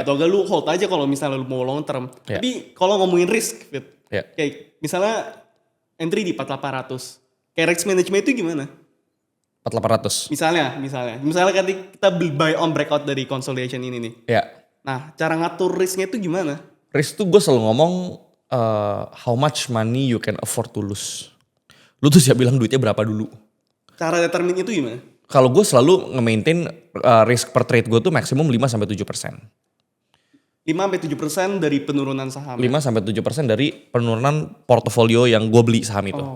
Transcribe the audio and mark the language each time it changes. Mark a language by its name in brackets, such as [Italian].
[Indonesian] Atau enggak lu hold aja kalau misalnya lu mau long term. Yeah. Tapi kalau ngomongin risk, Fit, Yeah. kayak misalnya entry di 4.800. Kayak risk management itu gimana? 4.800. Misalnya kan kita buy on breakout dari consolidation ini nih. Ya. Nah cara ngatur risknya itu gimana? [English] Risk [Indonesian] tuh gue selalu ngomong [English] how much money you can afford to lose. [Indonesian] Lu tuh siap bilang duitnya berapa dulu. Cara determine itu gimana? Kalau gue selalu nge-maintain risk per trade gue tuh maksimum 5-7%. 5-7% dari penurunan saham. 5-7% dari penurunan portofolio yang gue beli saham itu.